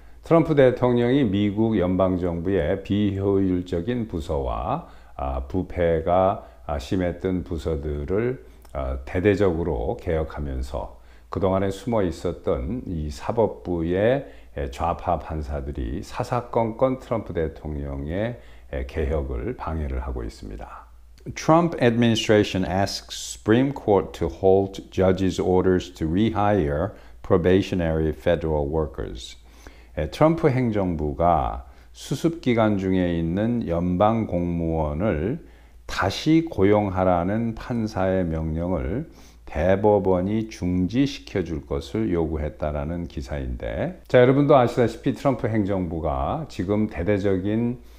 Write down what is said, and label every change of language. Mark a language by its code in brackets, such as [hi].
[ko] 트럼프 대통령이 미국 연방정부의 비효율적인 부서와 부패가 심했던 부서들을 대대적으로 개혁하면서 그동안에 숨어 있었던 이 사법부의 좌파 판사들이 사사건건 트럼프 대통령의 개혁을 방해를 하고 있습니다. [en] Trump administration asks Supreme Court to halt judges' orders to rehire probationary federal workers. [ko] 트럼프 행정부가 수습 기간 중에 있는 연방 공무원을 다시 고용하라는 판사의 명령을 대법원이 중지시켜 줄 것을 요구했다라는 기사인데, 자, 여러분도 아시다시피 트럼프 행정부가 지금 대대적인